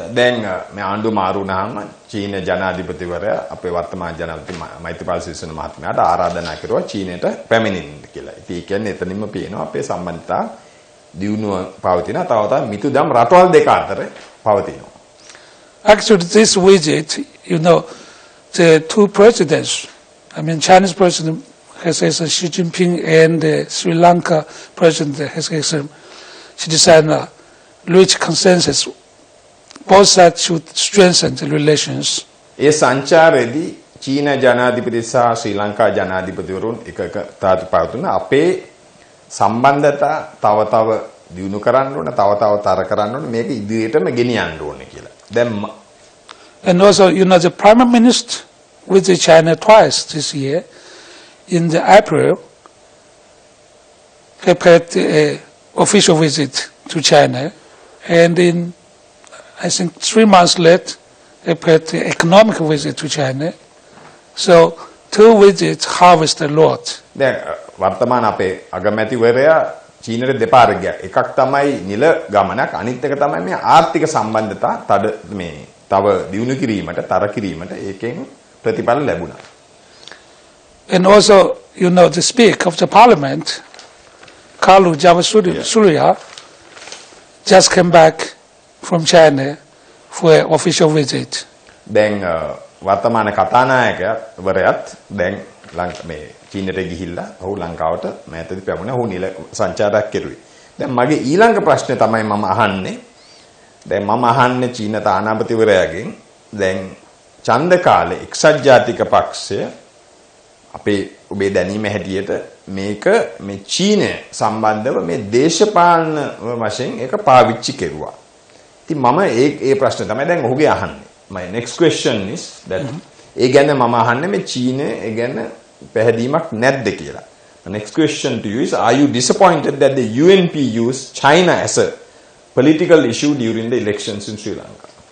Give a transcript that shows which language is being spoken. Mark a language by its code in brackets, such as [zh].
[si] දැන් මේ ආණ්ඩුව මාරු වුණාම චීන ජනාධිපතිවරයා අපේ වර්තමාන ජනාධිපති මෛත්‍රීපාල සිරිසේන මහත්මයාට ආරාධනා කරුවා චීනයට පැමිණෙන්න කියලා. ඉතින් ඒ කියන්නේ එතනින්ම පේනවා අපේ සම්බන්ධතා දියුණුව පවතිනවා. තව මිතුදම් රටවල් දෙක අතර පවතිනවා. [en] Actually, this visit, the two presidents, Chinese President His Excellency Xi Jinping and Sri Lanka President His Excellency Xi Jinping reached consensus. Both sides should strengthen the relations. [si] ඒ සංචාරයේදී චීන ජනාධිපති සහ ශ්‍රී ලංකා ජනාධිපතිවරුන් එකතාවත පවතුන අපේ සම්බන්ධතා තව දියුණු කරන්න ඕන, තව තර කරන්න ඕන, මේක ඉදිරියටම ගෙනියන්න ඕනේ කියලා. දැන් [en] And also, the Prime Minister visited China twice this year. In the April, he paid an official visit to China, and in, I think, 3 months later, he paid an economic visit to China. So, 2 visits harvest a lot. [si] දැන් වර්තමාන අපේ අගමැතිවරයා චීනට දෙපාරක් ගියා. එකක් තමයි නිල ගමනක්, අනිත් එක තමයි මේ ආර්ථික සම්බන්ධතා තව දියුණු කිරීමට, තර කිරීමට ඒකෙන් ප්‍රතිඵල ලැබුණා. [en] And also, the Speaker of the Parliament, Kalu Javasurya, just came back from China for an official visit. [si] දැන් වර්තමාන කතානායකවරයාත් දැන් මේ චීනට ගිහිල්ලා ඔහු ලංකාවට මෑතදී පැමුණා. ඔහු නිල සංචාරයක් කෙරුවේ. දැන් මගේ ඊළඟ ප්‍රශ්නේ තමයි මම අහන්නේ. දැන් මම අහන්නේ චීන තානාපතිවරයාගෙන් දැන් ඡන්ද කාලේ එක්සත් ජාතික පක්ෂය අපේ ඔබේ දැනීම හැටියට මේක මේ චීනය සම්බන්ධව මේ දේශපාලන වශයෙන් ඒක පාවිච්චි කෙරුවා. ඉතින් මම ඒ ප්‍රශ්නේ තමයි දැන් ඔහුගේ අහන්නේ. [en] My next question is that [si] ඒ ගැන මම අහන්නේ මේ චීනය ඒ ගැන පැහැදීමක් නැද්ද කියලා. [en] The next question to you is, are you disappointed that the UNP used China as a political issue during the elections in Sri Lanka?